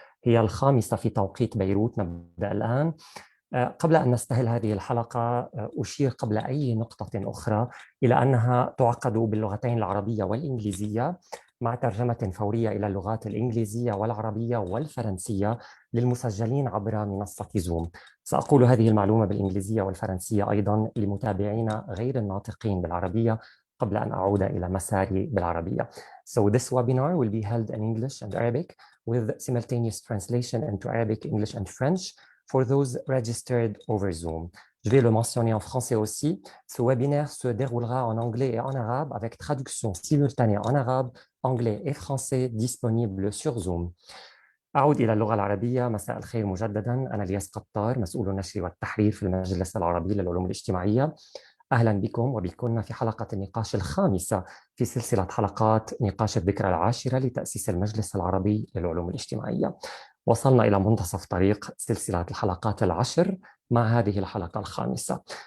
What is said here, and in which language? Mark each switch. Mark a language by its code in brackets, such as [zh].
[ar] هي الخامسة في توقيت بيروت. نبدأ الآن. قبل أن نستهل هذه الحلقة أشير قبل أي نقطة أخرى إلى أنها تعقد باللغتين العربية والإنجليزية مع ترجمة فورية إلى اللغات الإنجليزية والعربية والفرنسية للمسجلين عبر منصة زوم. سأقول هذه المعلومة بالإنجليزية والفرنسية أيضا لمتابعينا غير الناطقين بالعربية قبل أن أعود إلى مساري بالعربية. [en] So this webinar will be held in English and Arabic with simultaneous translation into Arabic, English and French for those registered over Zoom. [fr] Je vais le mentionner en français aussi. Ce webinaire se déroulera en anglais et en arabe avec traduction simultanée en arabe, anglais et français disponible sur Zoom. [ar] أعود إلى اللغة العربية. مساء الخير مجددا. أنا الياس قطار، مسؤول النشر والتحرير في المجلس العربي للعلوم الاجتماعية. أهلا بكم وبكن في حلقة النقاش الخامسة في سلسلة حلقات نقاش الذكرى العاشرة لتأسيس المجلس العربي للعلوم الاجتماعية. وصلنا إلى منتصف طريق سلسلة الحلقات العشر مع هذه الحلقة الخامسة.